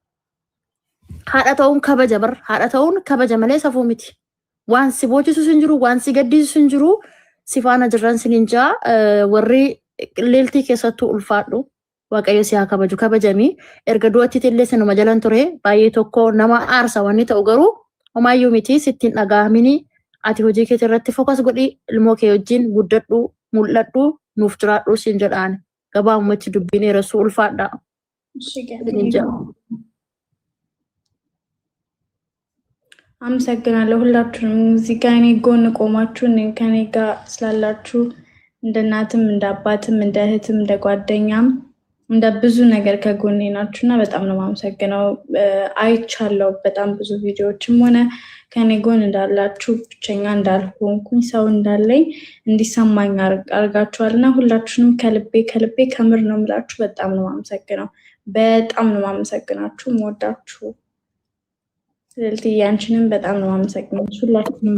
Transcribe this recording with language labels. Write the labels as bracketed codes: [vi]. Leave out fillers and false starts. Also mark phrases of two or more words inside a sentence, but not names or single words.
[om] haadha ta'uun kabaja malee safuu miti waan si boochisu sin jiru waan si gaddisiisu sin jiru si faana jirran sininjaa warri leeltii keessattuu ulfaadhu waaqayyo si haa kabaju kabajamii erga du'atti illee sinuma jalan ture baay'ee tokko nama aarsa wanni ta'u garuu homaayyuu miti sittiin dhagahamini ati hojii kee irratti fokas godhi ilmoo kee wajjin guddadhu mul'adhu nuuf jiraadhu sin jedhaan gabaabumatti dubbiin eeressuu ulfaadha. [am] አመሰግናለሁ ሁላችሁንም እዚህ ጋር እኔ ጎን ቆማችሁ ከኔ ጋር ስላላችሁ እንደ እናትም እንደ አባትም እንደ እህትም እንደ ጓደኛም እንደ ብዙ ነገር ከጎኔ ናችሁና በጣም ነው ማመሰግነው። አይቻለሁ በጣም ብዙ ቪዲዮዎችም ሆነ ከኔ ጎን እንዳላችሁ ብቸኛ እንዳልሆንኩኝ ሰው እንዳለኝ እንዲሰማኝ አርጋችኋልና ሁላችሁንም ከልቤ ከምር ነው የምላችሁ። በጣም ነው ማመሰግነው። በጣም ነው ማመሰግናችሁ። ወዳችሁ ስለዚህ ያንቺንም በጣም ነው ማመሰግነው። ሁላችሁንም